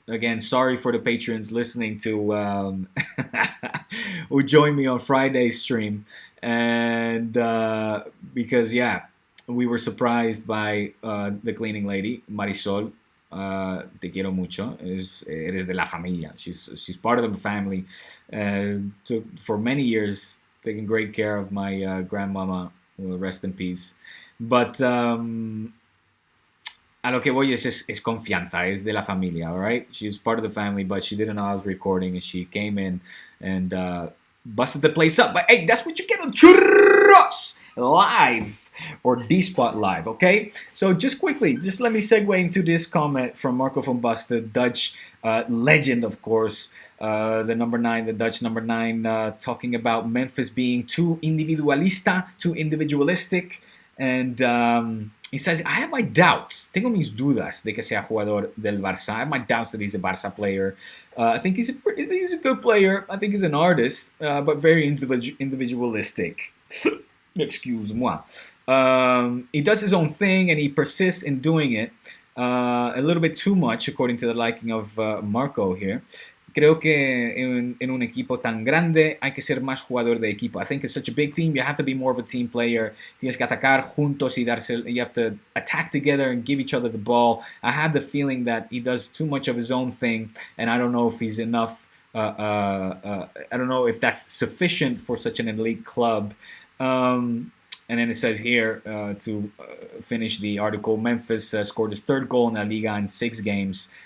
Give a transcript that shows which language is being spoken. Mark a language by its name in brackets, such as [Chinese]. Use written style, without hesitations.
[English] Again, sorry for the patrons listening to who joined me on Friday's stream, and because yeah, we were surprised by the cleaning lady Marisol. [Spanish] Te quiero mucho. Eres de la familia. [English] She's part of the family. Took for many years taking great care of my grandmama. Rest in peace. [Spanish] But a lo que voy es confianza. Es de la familia. [English] All right. She's part of the family, but she didn't know I was recording, and she came in and busted the place up. But hey, that's what you get on Churros Live or D-Spot Live, okay? So just quickly, just let me segue into this comment from Marco van Basten, Dutch legend, of course, the number 9, the Dutch number 9, talking about Memphis being too individualista, too individualistic, and he says, I have my doubts, [Spanish] tengo mis dudas de que sea jugador del Barça. [English] I have my doubts that he's a Barça player. I think he's a good player. I think he's an artist, but very individualistic. Excuse-moi. He does his own thing and he persists in doing it a little bit too much, according to the liking of Marco here. [Spanish] Creo que en un equipo tan grande hay que ser más jugador de equipo. [English] I think it's such a big team, you have to be more of a team player. [Spanish] Tienes que atacar juntos y darse, [English] you have to attack together and give each other the ball. I have the feeling that he does too much of his own thing, and I don't know if he's enough. I don't know if that's sufficient for such an elite club. And then it says here to finish the article, Memphis scored his 3rd goal in La Liga in 6 games.